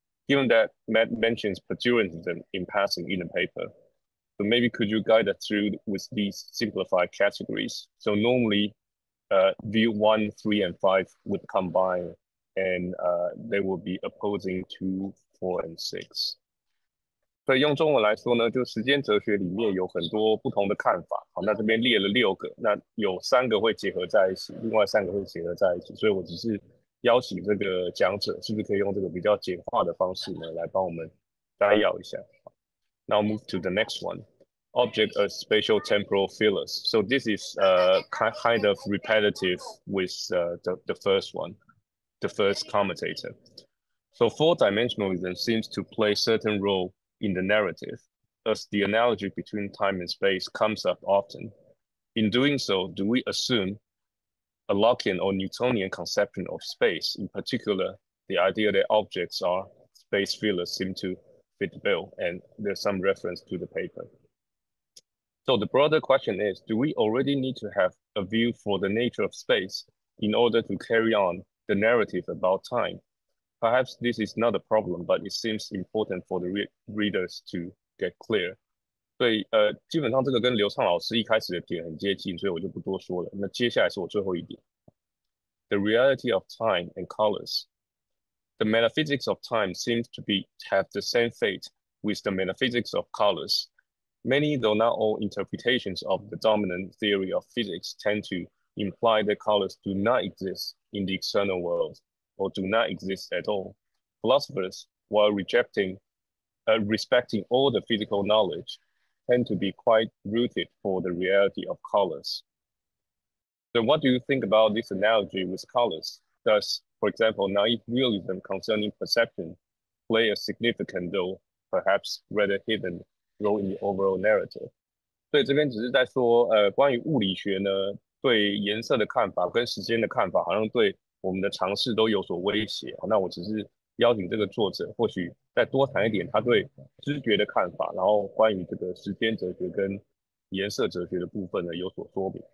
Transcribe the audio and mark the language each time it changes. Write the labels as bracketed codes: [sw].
[en] Given that Matt mentions pejoratism in passing in the paper, so maybe could you guide us through with these simplified categories? So normally, view 1, 3, and 5 would combine, and they will be opposing 2, 4, and 6. [zh] 所以用中文来说呢，就时间哲学里面有很多不同的看法。好，那这边列了6个，那有3个会结合在一起，另外3个会结合在一起。所以我只是邀请这个讲者，是不是可以用这个比较简化的方式呢，来帮我们摘要一下。 [en] Now move to the next one. Object as spatial temporal fillers. So this is kind of repetitive with the first one, the first commentator. So 4-dimensionalism seems to play a certain role in the narrative, as the analogy between time and space comes up often. In doing so, do we assume a Lockean or Newtonian conception of space? In particular, the idea that objects are space fillers seem to fit the bill, and there's some reference to the paper. So the broader question is, do we already need to have a view for the nature of space in order to carry on the narrative about time? perhaps this is not a problem, but it seems important for the readers to get clear. [zh] 所以基本上这个跟刘畅老师一开始的点很接近，所以我就不多说了。那接下来是我最后一点 ， [en] the reality of time and colors. The metaphysics of time seems to have the same fate with the metaphysics of colors. Many, though not all, interpretations of the dominant theory of physics tend to imply that colors do not exist in the external world or do not exist at all. Philosophers, while respecting all the physical knowledge, tend to be quite rooted for the reality of colors. So what do you think about this analogy with colors? Does, for example, naive realism concerning perception play a significant, though perhaps rather hidden, role in the overall narrative? [zh] 所以这边只是在说，关于物理学呢，对颜色的看法跟时间的看法，好像对我们的尝试都有所威胁。那我只是邀请这个作者，或许再多谈一点他对知觉的看法，然后关于这个时间哲学跟颜色哲学的部分呢有所说明。